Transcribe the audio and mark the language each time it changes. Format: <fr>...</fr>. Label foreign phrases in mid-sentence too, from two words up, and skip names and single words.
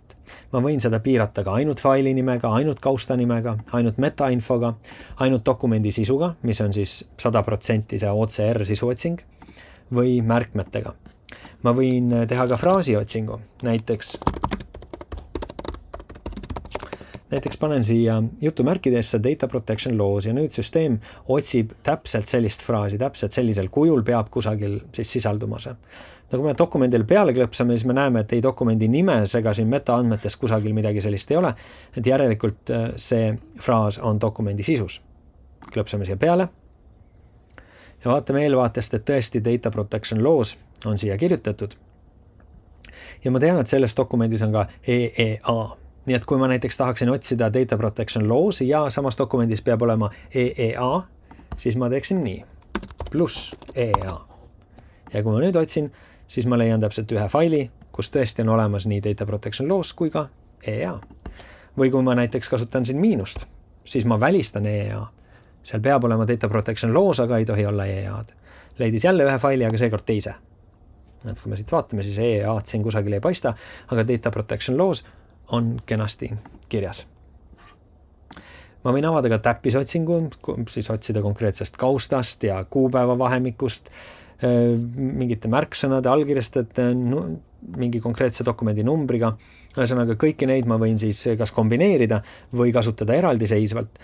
<et>Ma võin seda piirata ka ainult faili nimega, ainult kausta nimega, ainult metainfoga, ainult dokumendi sisuga, mis on siis 100% see OCR sisuotsing, või märkmetega. Ma võin teha ka fraasiotsingu, näiteks panen siia jutumärkidesse</et> <en>data protection laws</en> <et>ja nüüd süsteem otsib täpselt sellist fraasi, täpselt sellisel kujul peab kusagil siis sisalduma see. Kui me dokumendile peale klõpsame, siis me näeme, et ei dokumendi nimes ega siin metaandmetes kusagil midagi sellist ei ole, et järelikult see fraas on dokumendi sisus. Klõpsame siia peale ja vaatame eelvaatest, et tõesti</et> <en>data protection laws</en> <et>on siia kirjutatud. Ja ma tean, et selles dokumendis on ka EEA. Nii et kui ma näiteks tahaksin otsida</et> <en>data protection laws</en> <et>ja samas dokumendis peab olema EEA, siis ma teeksin nii, pluss EEA. Ja kui ma nüüd otsin, siis ma leian täpselt ühe faili, kus tõesti on olemas nii</et> <en>data protection laws</en> <et>kui ka EEA. Või kui ma näiteks kasutan siin miinust, siis ma välistan EEA. Seal peab olema</et> <en>data protection laws,</en> <et>aga ei tohi olla EEA-d. Leidis jälle ühe faili, aga seekord teise. Et kui me siit vaatame, siis EEA-d siin kusagil ei paista, aga</et> <en>data protection laws</en> <et>on kenasti kirjas. Ma võin avada ka täppisotsingu, siis otsida konkreetsest kaustast ja kuupäeva vahemikust, mingite märksõnade, allkirjastajate, mingi konkreetse dokumendi numbriga. Ühesõnaga, kõiki neid ma võin siis kas kombineerida või kasutada eraldiseisvalt.</et>